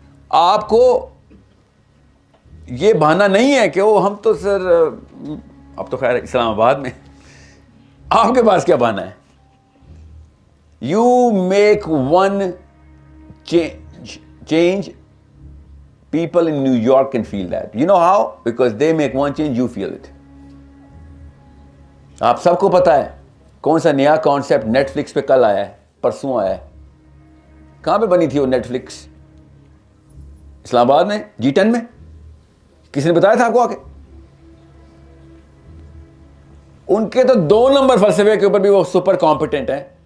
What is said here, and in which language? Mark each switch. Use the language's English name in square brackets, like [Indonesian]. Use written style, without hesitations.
[Urdu] آپ کو یہ بہانا نہیں ہے کہ وہ ہم تو سر اب تو خیر اسلام آباد میں. آپ کے پاس کیا بہانا ہے؟ [English] You make one change. People in New York can feel that. You know how? Because they make one change, you feel it. [Urdu] آپ سب کو پتا ہے کون سا نیا کانسیپٹ نیٹ فلکس پہ کل آیا ہے، پرسوں آیا ہے. کہاں پہ بنی تھی وہ نیٹ فلکس؟ اسلام آباد میں، G10 میں. کسی نے بتایا تھا آپ کو آ کے؟ ان کے تو 2 نمبر فلسفے کے اوپر بھی وہ سپر کمپیٹنٹ ہیں.